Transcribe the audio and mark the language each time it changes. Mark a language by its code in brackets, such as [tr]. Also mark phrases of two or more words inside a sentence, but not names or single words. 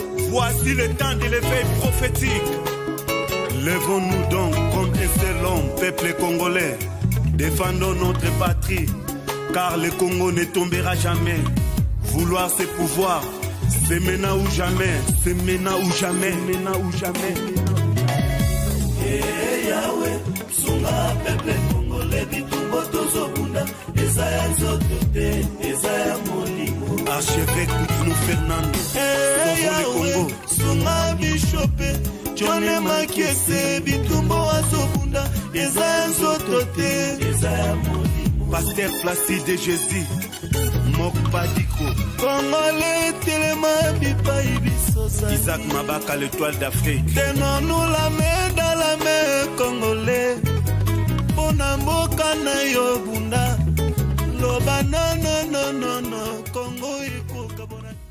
[fr] Voici le temps de l'éveil prophétique. Lèvons-nous donc comme un seul homme, peuple congolais. Défendons notre patrie, car le Congo ne tombera jamais. Vouloir, c'est pouvoir. C'est maintenant ou jamais, c'est maintenant ou jamais, maintenant ou jamais. Eh, [ln] Yahweh, sunga [fr] peuple congolais, [ln] bitumba tozobunda, eza ya nzoto te, eza ya molimo. [fr] Archevêque Coutinho Fernando, Eh, Sauvons le Yahweh, Congo. [ln] sunga Bishop, John Makiese, bitumba azobunda, eza ya nzoto te, eza ya molimo. Pasteur Placide Jésus. Mokpadiko. Congolais, telema bipai biso zali. Isaac Mabaka, [fr] l'étoile d'Afrique. Tenons-nous la main dans la main, Congolais. [ln] Pona mboka na yo bunda. Loba [fr] non, non, non, non, non. [ln] Congo ikoka bona.